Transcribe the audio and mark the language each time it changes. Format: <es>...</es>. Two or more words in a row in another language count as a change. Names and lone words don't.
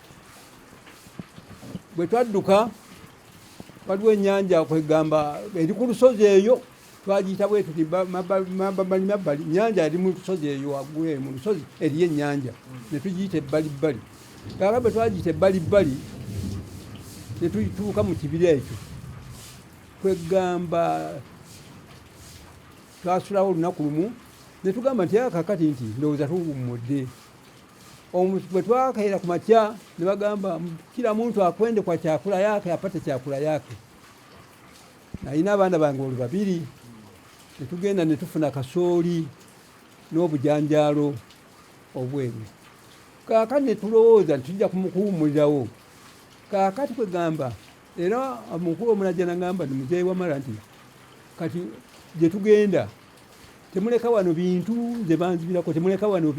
<lg>bwe twadduka waliwo ennyanja kwegamba eri ku lusozi eyo twagiyita bwe tuti mabbali nnyanja eri mu lusozi eyo waggulu mu lusozi eriyo ennyanja ne tugiyita ebbalibbali kaka bwe twagiyita ebbalibbali ne tutuuka mu kibira ekyo kwegamba twasulawo olunaku lumu ne tugamba nti kakati nti ndowooza tuwummudde bwe twakaira ku makya ne bagamba</lg> <sw>kila muntu akwende kwa chakula yake apate chakula yake</sw> <lg>nalina abaana bange olwo 2 ne tugenda ne tufuna kasooli n'obujanjaalo obweru kakati ne tulowooza nti tujja kumukuwummulirawo kakati kwegamba era omukulu omulajja nagamba ni muzeeyi Wamala nti kati gye tugenda temuleka wano bintu nze banzibirako temuleka wano</lg>